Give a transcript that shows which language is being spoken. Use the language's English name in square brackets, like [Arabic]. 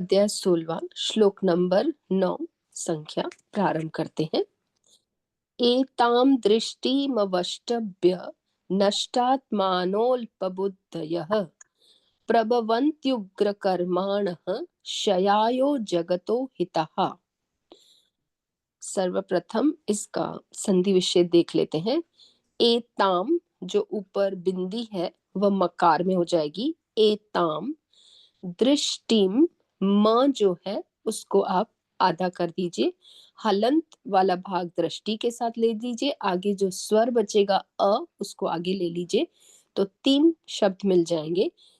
[Hindi] अध्याय 16 श्लोक नंबर 9 संख्या प्रारंभ करते हैं। [Sanskrit] एतां दृष्टिमवष्टभ्य नष्टात्मानोऽल्पबुद्धयः प्रभवन्त्युग्रकर्माणः क्षयायो जगतो हितः। [Hindi] सर्वप्रथम इसका संधि विच्छेद देख लेते हैं। एताम जो ऊपर बिंदी है वह मकार में हो जाएगी। एताम दृष्टिम म जो है उसको आप आधा कर दीजिए, हलंत वाला भाग दृष्टि के साथ ले लीजिए, आगे जो स्वर बचेगा अ उसको आगे ले लीजिए, तो 3 शब्द मिल जाएंगे।